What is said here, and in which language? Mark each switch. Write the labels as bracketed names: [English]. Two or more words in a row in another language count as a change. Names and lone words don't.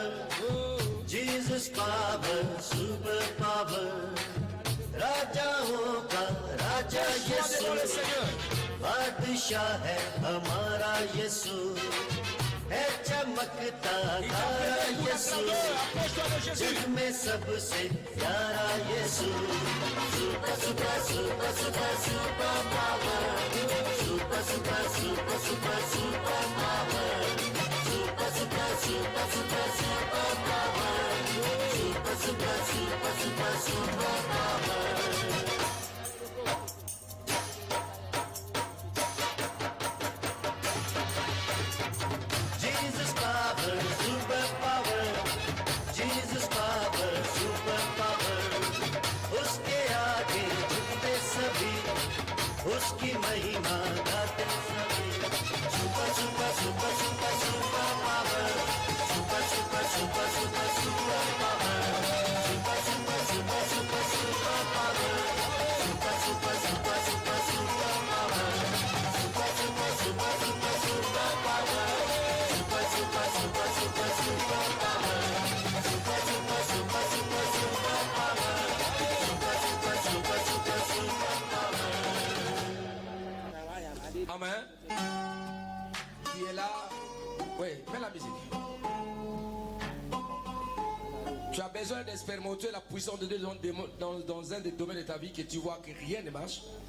[English] Jesus power, super power. [Hindi] राजाओं का राजा यीशु, बादशाह है हमारा यीशु। है चमकता तारा यीशु जग में सबसे प्यारा यीशु [English] super super super super super power super super super super super power super super super super super power super super super super super power Jesus power, super power. Jesus power, super power. [Hindi] उसके आगे झुकते सभी, उसकी महिमा गाते सभी. [English] Super, super, super, super, super power. Super, super, super, super, super power. Super, super, super, super, super power. Super, super, super, super, super power. Super, super, super, super, super power. Super, super, super, super, super power. Super, super, super, super, super power. Super, super, super, super, super power. [French] Amen. Tu es là. Oui, mets la musique. Tu as besoin d'expérimenter la puissance de Dieu dans un des domaines de ta vie que tu vois que rien ne marche.